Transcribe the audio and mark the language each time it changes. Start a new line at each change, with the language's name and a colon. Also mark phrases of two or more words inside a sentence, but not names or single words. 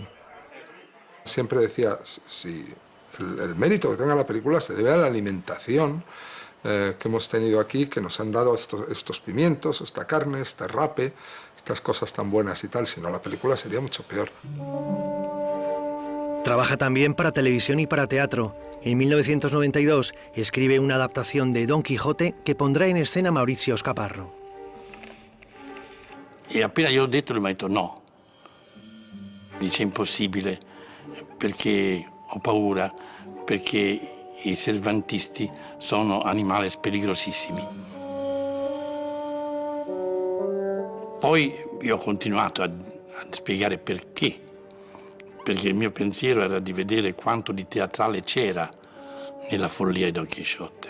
Spanish: Siempre decía, si el mérito que tenga la película se debe a la alimentación que hemos tenido aquí, que nos han dado estos pimientos, esta carne, este rape, estas cosas tan buenas y tal, si no la película sería mucho peor. Trabaja también para televisión y para teatro. En 1992 escribe una adaptación de Don Quijote que pondrá en escena Maurizio Scaparro.
Italian: E appena io ho detto, lui mi ha detto no. Dice impossibile, perché ho paura, perché i cervantisti sono animali pericolosissimi. Poi io ho continuato a spiegare perché il mio pensiero era di vedere quanto di teatrale c'era nella follia di Don Chisciotte.